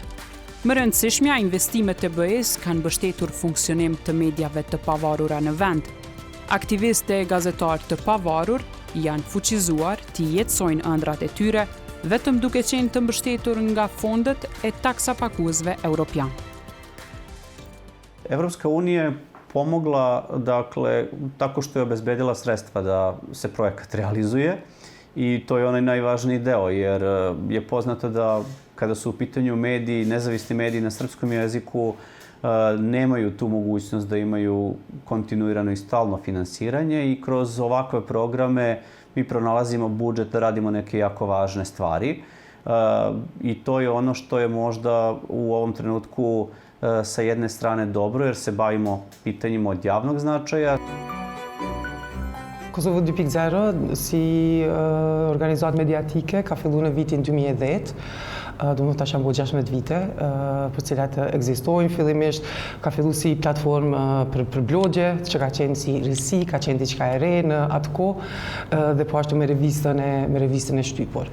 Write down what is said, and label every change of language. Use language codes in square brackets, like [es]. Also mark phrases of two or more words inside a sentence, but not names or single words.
[sq] Më rëndësishmja, investimet e BE-s kanë mbështetur funksionim të mediave të pavarura në vend. Aktivistë e gazetarë të pavarur janë fuqizuar të jetësojnë ëndrat e tyre, vetëm duke qenë të mbështetur nga fondet e taksapakuesve europian. [sr] Evropska unija je pomogla, dakle, tako što je obezbedila sredstva da se projekat realizuje i to je onaj najvažniji deo, jer je poznato da kada su u pitanju mediji, nezavisni mediji na srpskom jeziku, nemaju tu mogućnost da imaju kontinuirano i stalno finansiranje i kroz ovakve programe mi pronalazimo budžet da radimo neke jako važne stvari i to je ono što je možda u ovom trenutku sa jedne strane dobro jer se bavimo pitanjima od javnog značaja. [sq] Kosovo 2.0 si organizat mediatike ka fillu në vitin 2010. Do më tash janë bo 16 vite, për cilat ekzistojnë fillimisht, ka fillu si platformë për blogje, që ka qenë si risi, ka qenë diçka e re në atë kohë, dhe po ashtu me revistën e shtypur.